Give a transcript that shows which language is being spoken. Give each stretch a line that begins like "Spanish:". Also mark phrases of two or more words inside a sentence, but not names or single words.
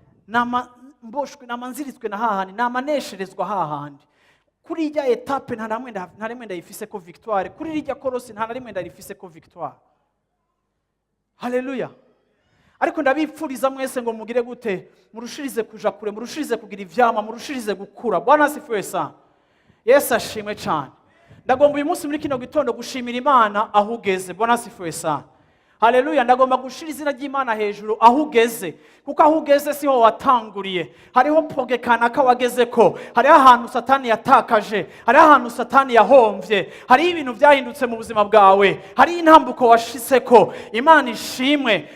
Rundi: Nama mboshwe, nama nziritswe na hahandi, nama nesherezwa hahandi. Kuri irya etape nta namwe nda-, nta rimwe ndayifise ko victoire, kuri irya korosi nta na rimwe ndarifise ko victoire. Haleluya. Ariko ndabipfuriza mwese ngo mugire gute? Murushirize kuja kure, murushirize kugira ivyama, murushirize gukura.
Swahili: Bwana asifiwe sana.
Rundi: Yesu ashimwe cane. Ndagomba uyu munsi muri kino gitondo gushimira Imana aho ugeze.
Swahili: Bwana asifiwe sana. Haleluya.
Rundi: Ndagomba gushira izina ry'Imana hejuru aho ugeze. Kuko aho ugeze siho watanguriye. Hariho poge kanaka wagezeko. Hariho ahantu Satani yatakaje. Hariho ahantu Satani yahomvye. Hariho ibintu vyahindutse mu buzima bwawe. Hariho intambuko washitseko. Imana ishimwe.